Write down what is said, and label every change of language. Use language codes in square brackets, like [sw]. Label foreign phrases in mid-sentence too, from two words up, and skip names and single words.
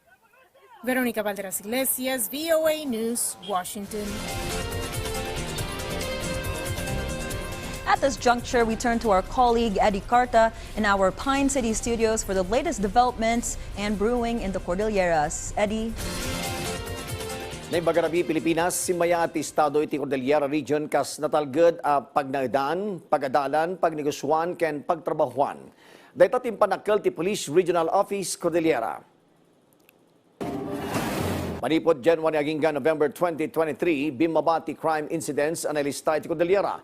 [en] Veronica Balderas Iglesias, VOA News, Washington. At this juncture, we turn to our colleague Eddie Carta in our Pine City studios for the latest developments and brewing in the Cordilleras. Eddie. [ilo] Naibagarabi Pilipinas, simaya at estado iti Cordillera region kas natalged a pagnaedan, pagadalan, pagnegosyoan ken pagtrabahuan. Dayta timpanakkel ti Police Regional Office Cordillera. Manipod January agingga November 2023, bumaba ti [en] crime incidents [ilo] analista iti Cordillera.